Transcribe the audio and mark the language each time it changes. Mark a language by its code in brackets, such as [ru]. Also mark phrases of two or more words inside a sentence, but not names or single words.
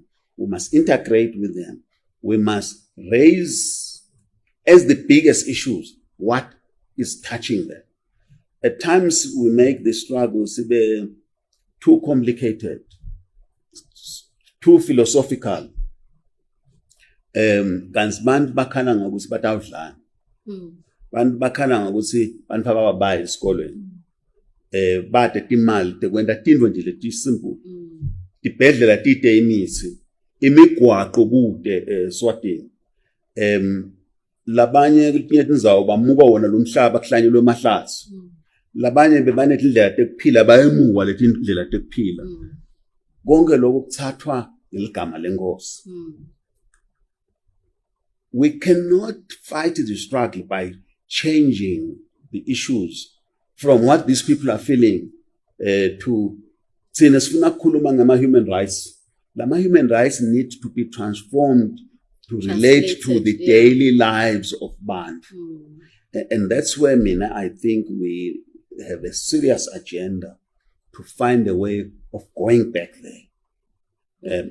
[en] We must integrate with them. We must raise as the biggest issues what is touching them. At times we make the struggles too complicated, too philosophical. [ss] Kanti bantu bakhala ngokuthi batawudlana. Bantu bakhala ngokuthi bantu abababayi esikolweni. Bade timali tekwenda tintfo nje leti simple. Tibhedlela tite imithi, imigwaqo kude Swatini. Labanye kutinye tindzawo bamuka wona lo mhlaba kuhlanyelwe emahlathi. Labanye bebanetindlela tekuphila bayemuka letindlela tekuphila. Konke lokho kuthathwa ngeligama lenkosi. [en] We cannot fight the struggle by changing the issues from what these people are feeling to [ss] thina sifuna ukukhuluma [en] ngama-human rights. Lama-human rights need to be transformed to relate to the daily lives of Bantu. And that's where I think we have a serious agenda to find a way of going back there.